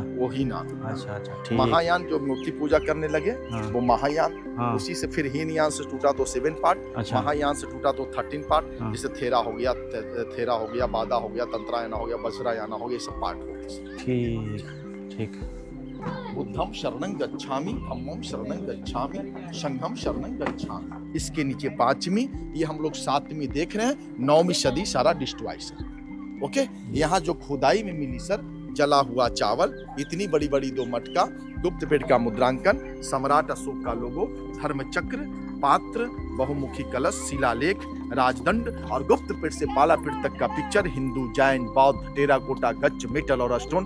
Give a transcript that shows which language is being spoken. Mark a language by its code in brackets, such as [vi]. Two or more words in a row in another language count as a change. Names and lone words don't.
[hi] वही ना। अच्छा ठीक। महायान जो मूर्ति पूजा करने लगे, हाँ, वो महायान, हाँ, उसी से फिर हीनयान से टूटा तो 7 पार्ट, अच्छा महायान से टूटा तो 13 पार्ट, हाँ, जैसे थेरा हो गया, बादा हो गया, तंत्रायना हो गया, वज्रायना हो गया, ये सब पार्ट हो गए। ठीक। [pi] बुद्धम शरणं गच्छामि, धम्मम शरणं गच्छामि, संघम शरणं गच्छामि। [hi] इसके नीचे 5वीं, ये हम लोग 7वीं देख रहे हैं। 9वीं सदी सारा डिस्ट्रॉय सर। ओके, यहाँ जो खुदाई में मिली सर, जला हुआ चावल, इतनी बड़ी बड़ी 2 मटका, गुप्तपेट का मुद्रांकन, सम्राट अशोक का लोगो, धर्मचक्र, पात्र, बहुमुखी कलश, शिलालेख, राजदंड और गुप्तपेट से बालापीठ तक का पिक्चर, हिंदू, जैन, बौद्ध, टेराकोटा, गच्छ, मेटल और स्टोन।